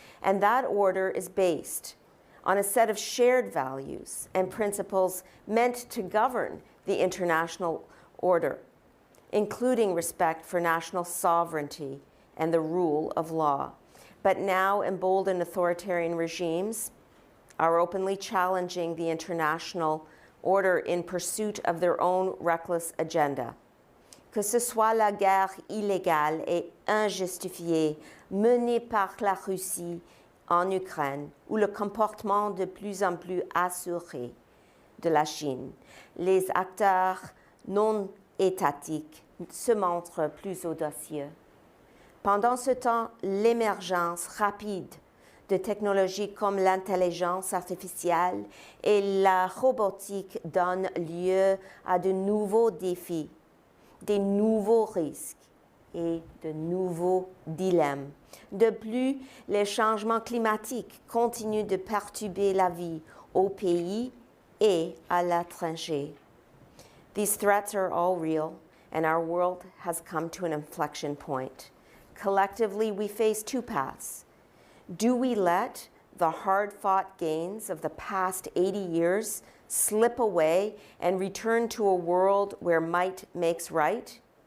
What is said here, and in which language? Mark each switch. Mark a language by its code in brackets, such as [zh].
[en] And that order is based on a set of shared values and principles meant to govern the international order, including respect for national sovereignty and the rule of law. But now emboldened authoritarian regimes are openly challenging the international order in pursuit of their own reckless agenda. [fr] Que ce soit la guerre illégale et injustifiée menée par la Russie en Ukraine ou le comportement de plus en plus assuré de la Chine, les acteurs non étatiques se montrent plus audacieux. Pendant ce temps, l'émergence rapide de technologies comme l'intelligence artificielle et la robotique donne lieu à de nouveaux défis, des nouveaux risques et de nouveaux dilemmes. De plus, les changements climatiques continuent de perturber la vie au pays et à l'étranger. [en] These threats are all real, and our world has come to an inflection point. Collectively, we face two paths. Do we let the hard-fought gains of the past 80 years slip away and return to a world where might makes right?